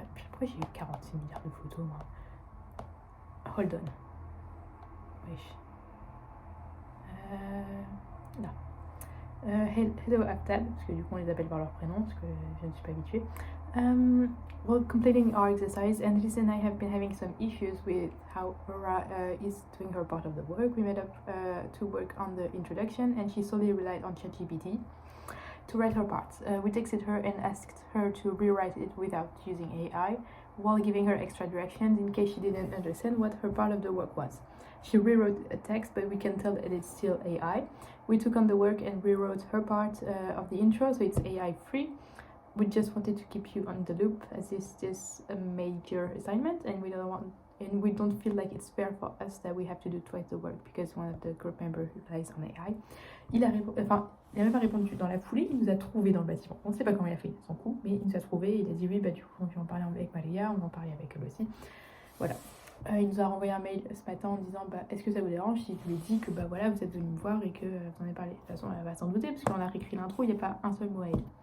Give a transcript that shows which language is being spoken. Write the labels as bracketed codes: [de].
[fr] Pourquoi j'ai eu 46 milliards de photos, moi? [en] Hold on. [fr] Wesh. Là. [en] Hello [fr] Aftab, parce que du coup on les appelle par leur prénom, parce que je ne suis pas habituée. [en] While completing our exercise, Andris and I have been having some issues with how Aura is doing her part of the work. We made up to work on the introduction, and she solely relied on ChatGPT to write her part. We texted her and asked her to rewrite it without using AI, while giving her extra directions in case she didn't understand what her part of the work was. She rewrote a text, but we can tell that it's still AI. We took on the work and rewrote her part of the intro, so it's AI free. We just wanted to keep you on the loop, as this is a major assignment, and we don't feel like it's fair for us that we have to do twice the work because one of the group members relies on AI. [fr] Il a même pas répondu dans la foulée, il nous a trouvé dans le bâtiment. On ne sait pas comment il a fait son coup, mais il nous a trouvé, il a dit oui, du coup, on va en parler avec Maria, on en parlait avec elle aussi. Voilà. Il nous a renvoyé un mail ce matin en disant est-ce que ça vous dérange si je lui ai dit que voilà, vous êtes venu me voir et que vous en avez parlé. De toute façon, elle va s'en douter parce qu'on a réécrit l'intro, il n'y a pas un seul mot à elle.